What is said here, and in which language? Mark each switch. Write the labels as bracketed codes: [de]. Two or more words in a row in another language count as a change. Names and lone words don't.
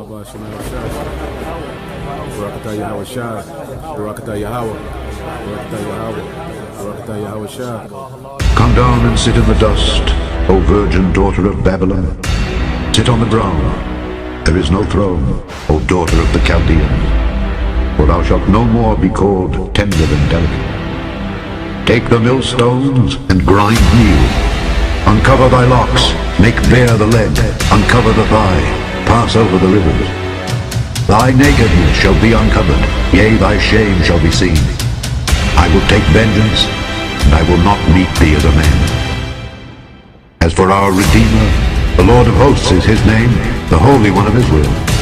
[en] Barakatah Yahweh Shai, Barakatah Yahweh, Barakatah Yahweh, Barakatah Yahweh Shai. Come down and sit in the dust, O virgin daughter of Babylon. Sit on the ground. There is no throne, O daughter of the Chaldeans. For thou shalt no more be called tender and delicate. Take the millstones and grind meal. Uncover thy locks, make bare the leg, uncover the thigh, pass over the rivers. Thy nakedness shall be uncovered, yea, thy shame shall be seen. I will take vengeance, and I will not meet thee as a man. As for our Redeemer, the Lord of hosts is his name, the Holy One of Israel.